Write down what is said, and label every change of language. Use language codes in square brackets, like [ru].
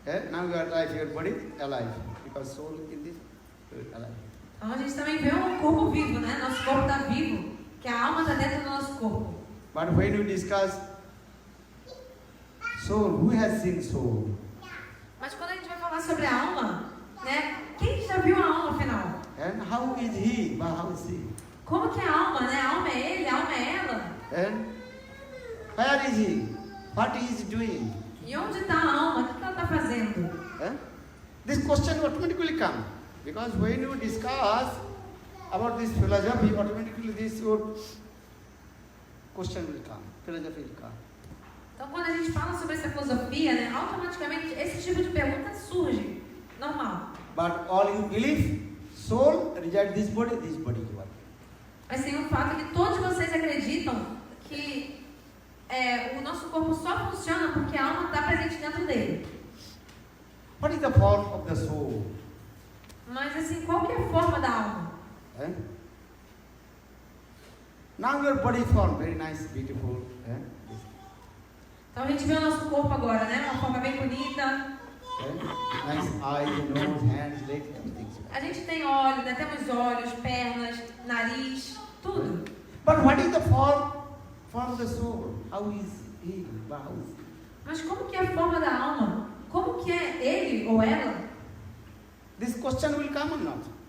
[en] Now you are alive, your body alive. Because soul in this alive. [pt] Então a gente também vê um corpo vivo, né? Nosso corpo está vivo, que a alma está dentro do nosso corpo. [en] But when you discuss soul, who has seen soul? [pt] Mas quando a gente vai falar sobre a alma, né? Quem já viu a alma afinal? [en] And how is he? How is he? [pt] Como que é a alma, né? A alma é ele, a alma é ela. [en] And where is he? What he is doing? [pt] E onde está a alma? O que ela está fazendo? [en] This question automatically comes. Because when you discuss about this philosophy, automatically this your question will come. Philosophy will come. [pt] Então, quando a gente fala sobre essa filosofia, né, automaticamente esse tipo de pergunta surge. [en] Normal. But all you believe, soul resides this body is working. [pt] Mas tem um fato que todos vocês acreditam que o nosso corpo só funciona porque a alma está presente dentro dele. [en] What is the form of the soul? [pt] Mas assim, qual que é a forma da alma? [en] Now your body form, very nice, beautiful. [pt] Então a gente vê o nosso corpo agora, né? Uma forma bem bonita. [en] Nice eyes, nose, hands, legs, everything. [pt] A gente tem olhos, né? Temos olhos, pernas, nariz, tudo. [en] But what is the form of the soul? How is he? How is he? [pt] Mas como que é a forma da alma? Como que é ele ou ela? [en] This question will come or not?